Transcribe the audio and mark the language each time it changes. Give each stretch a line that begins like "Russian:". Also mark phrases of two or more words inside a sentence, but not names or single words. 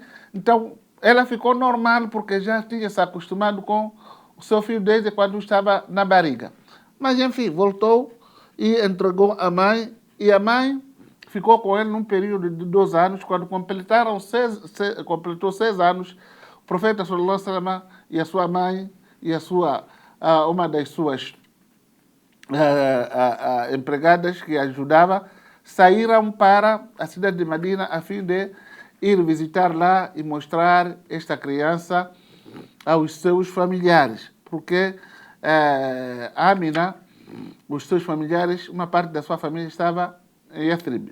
Portuguese: Então, ela ficou normal porque já tinha se acostumado com o seu filho desde quando estava na barriga. Mas, enfim, voltou e entregou a mãe. E a mãe ficou com ele num período de 2 anos. Quando completou 6 anos, o profeta
Arabic: صلى الله عليه وسلم
Portuguese: e a sua mãe e uma das suas empregadas que ajudava saíram para a cidade de Medina a fim de ir visitar lá e mostrar esta criança aos seus familiares, porque Amina, os seus familiares, uma parte da sua família estava em Yathrib.